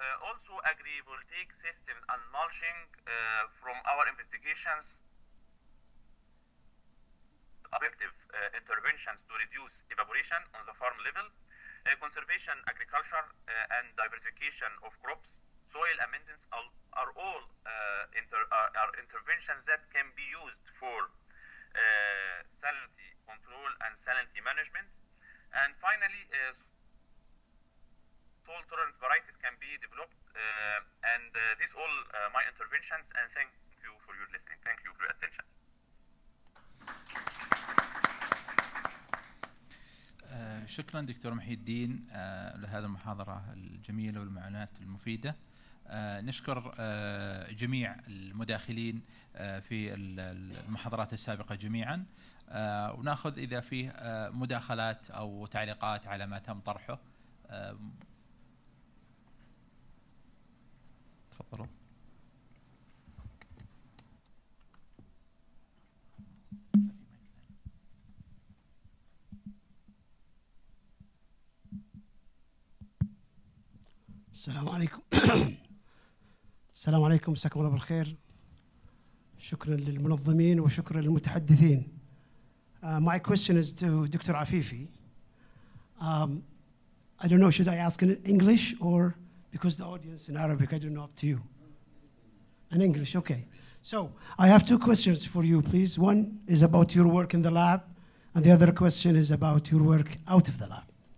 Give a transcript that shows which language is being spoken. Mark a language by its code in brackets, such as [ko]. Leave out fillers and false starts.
[en] Also, agrivoltaic system and mulching from our investigations, effective interventions to reduce evaporation on the farm level, conservation agriculture and diversification of crops, soil amendments are all interventions that can be used for salinity control and salinity management. And finally, salt tolerant varieties can be developed, and these all my interventions, and thank you for your listening. Thank you for your attention. [ar] شكرا دكتور محي الدين لهذه المحاضرة الجميلة والمعلومات المفيدة. نشكر جميع المداخلين في المحاضرات السابقة جميعا، وناخذ إذا فيه مداخلات أو تعليقات على ما تم طرحه. تفضلوا. السلام عليكم. السلام عليكم، مساكم الله بالخير. شكرا للمنظمين وشكرا للمتحدثين. [en] My question is to Dr. Afifi. I don't know, should I ask in English or because the audience in Arabic, I don't know, up to you. In English, okay. So I have two questions for you, please. One is about your work in the lab, and the other question is about your work out of the lab.